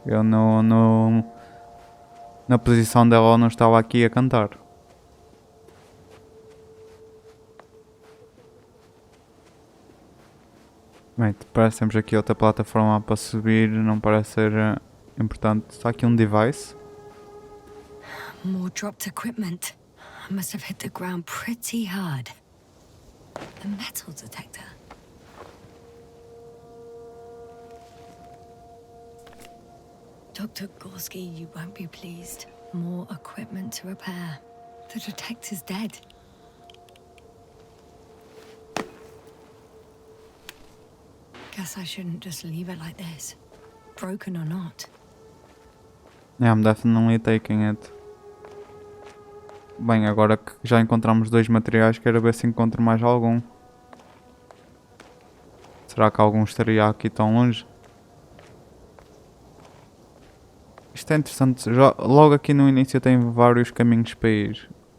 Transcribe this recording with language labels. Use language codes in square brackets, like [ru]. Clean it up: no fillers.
[pt] Eu na posição dela não estava aqui a cantar. Bem, parece que temos aqui outra plataforma para subir, não parece ser importante. Está aqui um device. [en] More dropped equipment. I must have hit the ground pretty hard. A metal detector. Dr. Gorski, you won't be pleased. More equipment to repair. The detector's dead. Guess I shouldn't just leave it like this. Broken or not. Yeah, I'm definitely taking it. [pt] Bem, agora que já encontramos dois materiais, quero ver se encontro mais algum. Será que algum estaria aqui tão longe? Isto é interessante, já, logo aqui no início tem vários caminhos para ir.